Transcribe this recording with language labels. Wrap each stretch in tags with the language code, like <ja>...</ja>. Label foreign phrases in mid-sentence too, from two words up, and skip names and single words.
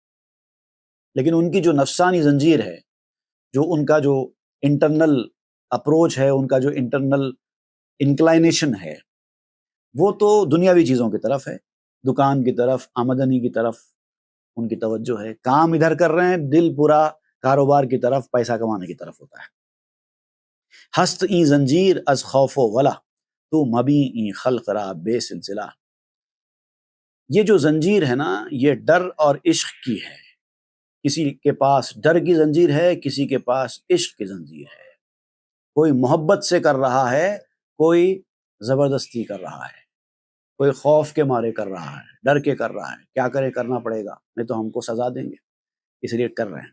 <ur>لیکن ان کی جو نفسانی زنجیر ہے، جو ان کا جو</ur> <en>internal approach</en> <ur>ہے، ان کا جو</ur> <en>internal inclination</en> <ur>ہے، وہ تو دنیاوی چیزوں کی طرف ہے، دکان کی طرف، آمدنی کی طرف ان کی توجہ ہے۔ کام ادھر کر رہے ہیں، دل پورا کاروبار کی طرف، پیسہ کمانے کی طرف ہوتا ہے۔</ur> <fa>ہست این زنجیر از خوف و ولا، تو مبی این خلق را بے سلسلہ۔</fa> <ur>یہ جو زنجیر ہے نا، یہ ڈر اور عشق کی ہے۔ کسی کے پاس ڈر کی زنجیر ہے، کسی کے پاس عشق کی زنجیر ہے۔ کوئی محبت سے کر رہا ہے، کوئی زبردستی کر رہا ہے، کوئی خوف کے مارے کر رہا ہے، ڈر کے کر رہا ہے، کیا کرے کرنا پڑے گا، نہیں تو ہم کو سزا دیں گے، اس لیے کر رہے ہیں۔</ur>